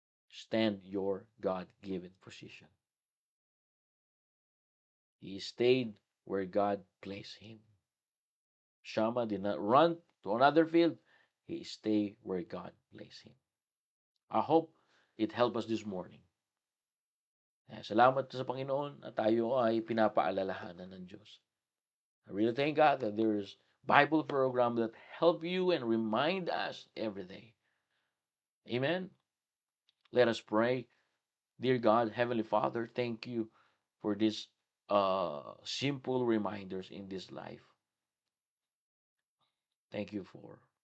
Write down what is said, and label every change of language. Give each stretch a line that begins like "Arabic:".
English: Stand your God-given position. He stayed where God placed him. Shammah did not run to another field. He stayed where God placed him. I hope it helped us this morning.
Filipino: Salamat sa Panginoon at tayo ay pinapaalalahanan ng Diyos.
English: I really thank God that there is Bible program that help you and remind us every day. Amen. Let us pray. Dear God, Heavenly Father, thank you for these simple reminders in this life. Thank you for